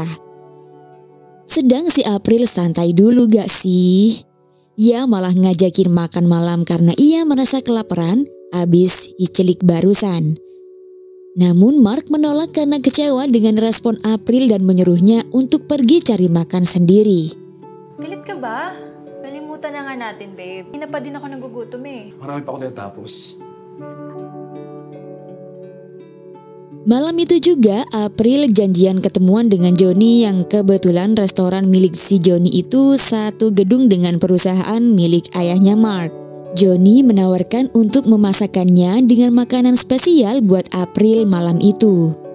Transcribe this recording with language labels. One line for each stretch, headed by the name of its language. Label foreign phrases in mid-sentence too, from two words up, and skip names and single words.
Indonesian: Sedang si April santai dulu gak sih? Ia malah ngajakin makan malam karena ia merasa kelaparan abis iclik barusan. Namun Mark menolak karena kecewa dengan respon April dan menyuruhnya untuk pergi cari makan sendiri.
Filipino: Galit ka ba? Kalimutan na nga natin, babe. Hindi na pa din ako nagugutom eh. Marami pa ako natapos.
Indonesian: Malam itu juga April janjian ketemuan dengan Joni yang kebetulan restoran milik si Joni itu satu gedung dengan perusahaan milik ayahnya Mark. Joni menawarkan untuk memasakkannya dengan makanan spesial buat April malam itu.